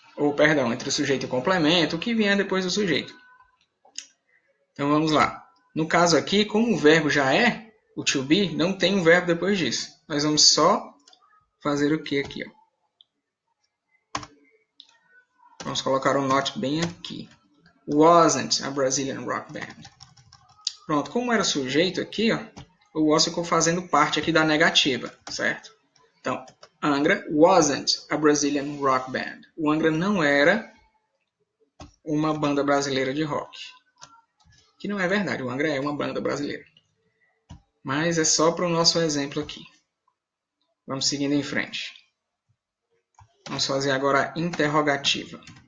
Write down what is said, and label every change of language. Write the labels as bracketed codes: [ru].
[pt] Ou, perdão, entre o sujeito e o complemento, o que vier depois do sujeito. Então, vamos lá. No caso aqui, como o verbo já é o to be, não tem um verbo depois disso. Nós vamos só fazer o que aqui? Ó. Vamos colocar o not bem aqui. [en] Wasn't a Brazilian rock band. [pt] Pronto, como era sujeito aqui, ó, o was ficou fazendo parte aqui da negativa, certo? Então, [en] Angra wasn't a Brazilian rock band. [pt] O Angra não era uma banda brasileira de rock. Que não é verdade, o Angra é uma banda brasileira. Mas é só para o nosso exemplo aqui. Vamos seguindo em frente. Vamos fazer agora a interrogativa.